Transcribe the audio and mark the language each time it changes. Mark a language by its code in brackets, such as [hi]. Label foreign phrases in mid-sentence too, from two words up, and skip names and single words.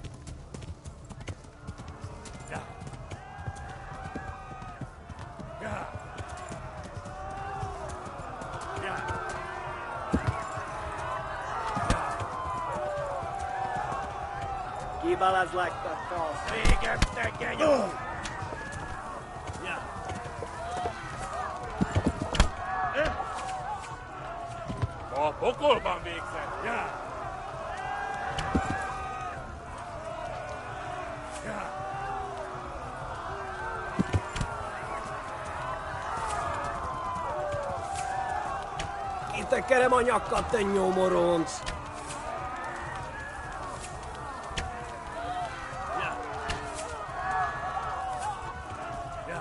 [hu] Ja. Ja. Ja. Kibalans like that falls. Végezte, genyó! Ja. A pokolban végzett. Ja. Ja. Kitekerem a nyakat, te nyomoronc! Ja. Ja.